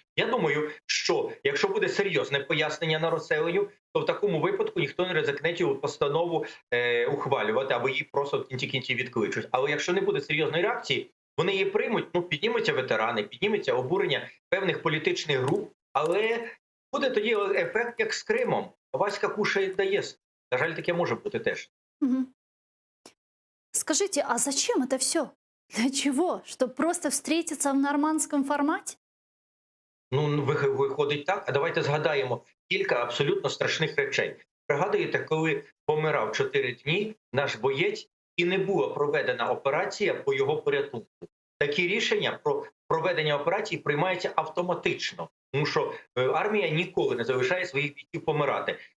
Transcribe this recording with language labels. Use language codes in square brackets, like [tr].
[uk] Я думаю, що якщо буде серйозне пояснення на розселенню, то в такому випадку ніхто не ризикне цю постанову ухвалювати, або її просто в кінці кінців відкличуть. Але якщо не буде серйозної реакції, вони її приймуть, ну, піднімуться ветерани, підніметься обурення певних політичних груп, але буде тоді ефект, як з Кримом. Васька кушає да єсть. На жаль, таке може бути теж. [ru] Мгм. Скажите, а зачем это все? Для чего? Чтобы просто встретиться в нормандском формате? [uk] Ну, виходить так. А давайте згадаємо кілька абсолютно страшних речей. Пригадуєте, коли помирав 4 дні наш боєць і не була проведена операція по його порятунку. Такі рішення про проведення операції приймаються автоматично, тому що армія ніколи не залишає своїх бійців помирати.